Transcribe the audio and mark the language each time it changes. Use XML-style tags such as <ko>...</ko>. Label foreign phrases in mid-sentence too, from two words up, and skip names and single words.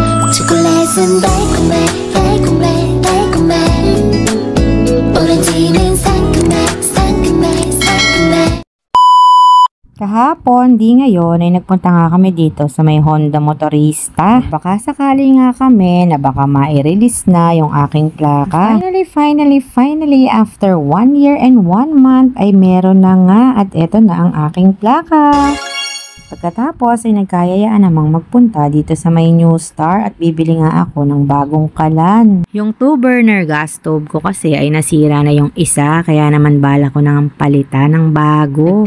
<ko>초콜릿은 달콤해 달콤해 달콤해 오렌지는 상큼해 상큼해 상큼해.</ko> <tl>Kahapon, di ngayon, ay nagpunta nga kami dito sa may Honda Motorista. Baka sakali nga kami na baka ma-release na yung aking plaka.</tl> <en>Finally, after 1 year and 1 month</en> <tl>ay meron na nga at eto na ang aking plaka. Pagkatapos ay nagkayayaan namang magpunta dito sa may New Star at bibili nga ako ng bagong kalan. Yung</tl> <en>2-burner gas stove</en> <tl>ko kasi ay nasira na yung isa, kaya naman bala ko nang palitan ng bago.</tl>